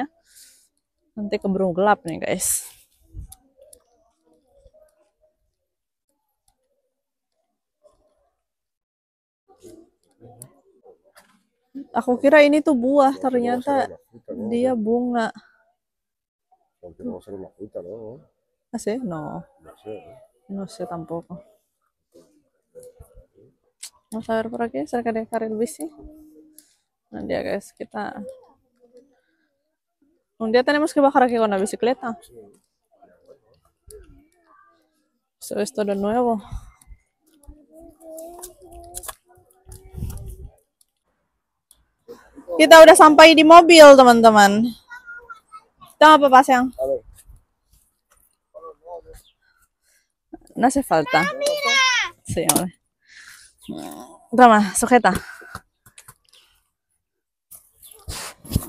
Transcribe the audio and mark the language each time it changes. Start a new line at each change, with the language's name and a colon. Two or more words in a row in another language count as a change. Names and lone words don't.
Indonesian: Nanti keburu gelap nih guys. Aku kira ini tuh buah, ternyata dia bunga.
Spanish: Porque no va a ser una fruta, ¿no? ¿Ah, sí? No, No sé, ¿eh? no sé tampoco. Vamos a ver por aquí, cerca de carril bici.
Indonesian: Nah dia guys, kita
Spanish: un día tenemos que bajar aquí con la bicicleta. Eso es todo nuevo.
Indonesian: Kita udah sampai di mobil, teman-teman. Kita apa pas yang?
Spanish: No hace falta. Sí, hombre. Toma, sujeta.